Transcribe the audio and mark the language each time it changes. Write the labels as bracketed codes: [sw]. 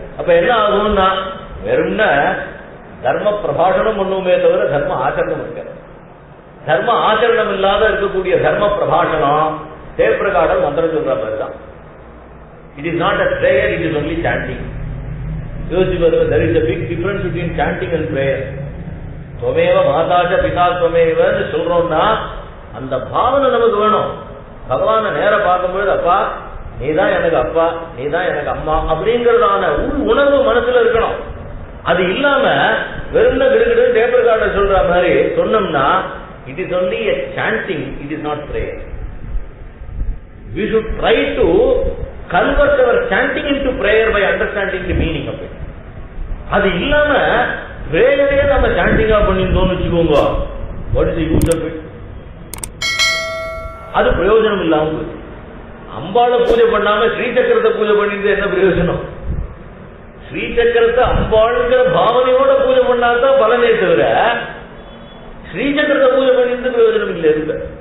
[ta] அப்ப என்ன ஆகும்னா வெறும் தர்ம பிரபாஷணம் பண்ணுமே தவிர தர்ம ஆச்சரணம் இருக்காது. தர்ம ஆச்சரணம் இல்லாத இருக்கக்கூடிய தர்ம பிரபாஷணம் தேவப்பிரகாடம் மந்திரம் சொல்ற மாதிரி தான். [en] It is not a prayer, it is only chanting. [ta] யோசிச்சு பாருங்க, [en] there is a big difference between chanting and prayer. [ta] துவமேவ மாதாஜ பிதா துவமேவன்னு சொல்றோம்னா அந்த பாவனை நமக்கு வேணும். பகவானை நேர பார்க்கும்போது அப்பா நீதான் எனக்கு அப்பா, நீதான் எனக்கு அம்மா அப்படிங்கறதான உணர்வு மனசுல இருக்கணும். அது இல்லாம வெறும் கிடுகிடு தேவப்பிரகாட சொல்ற மாதிரி சொன்னோம்னா [en] it is only a chanting, it is not prayer. We should try to convert our chanting into prayer by understanding the meaning of it. [ta] அது இல்லாம பிரேயரே நம்ம சாண்டிங்கா பண்ணிருந்தோம்னு வச்சுக்கோங்க, [en] what is the use of it? [ta] அது பிரயோஜனம் இல்லாம போகுது. அம்பாளை பூஜை பண்ணாம ஸ்ரீசக்கரத்தை பூஜை பண்ணிட்டு என்ன பிரயோஜனம்? ஸ்ரீசக்கரத்தை அம்பாளுங்கிற பாவனையோட பூஜை பண்ணாதான் பலனே தவிர ஸ்ரீசக்கரத்தை பூஜை பண்ணிட்டு பிரயோஜனம் இல்லை இருக்கு.